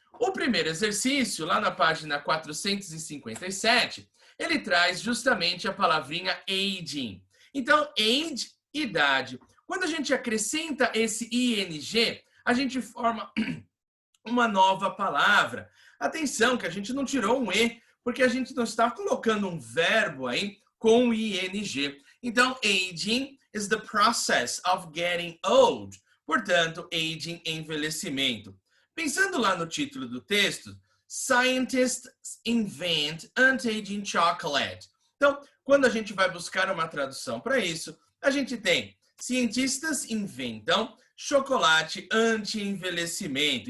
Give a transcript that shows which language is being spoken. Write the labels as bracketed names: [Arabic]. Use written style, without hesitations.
[Portuguese] O primeiro exercício, lá na página 457, ele traz justamente a palavrinha aging. Então, age, idade. Quando a gente acrescenta esse ing, a gente forma uma nova palavra. Atenção, que a gente não tirou um e, porque a gente não está colocando um verbo aí com ing. [English] Então, aging is the process of getting old. [Portuguese] Portanto, aging, envelhecimento. Pensando lá no título do texto, [English] Scientists invent anti-aging chocolate. [Portuguese] Então, quando a gente vai buscar uma tradução para isso, a gente tem cientistas inventam chocolate anti-envelhecimento.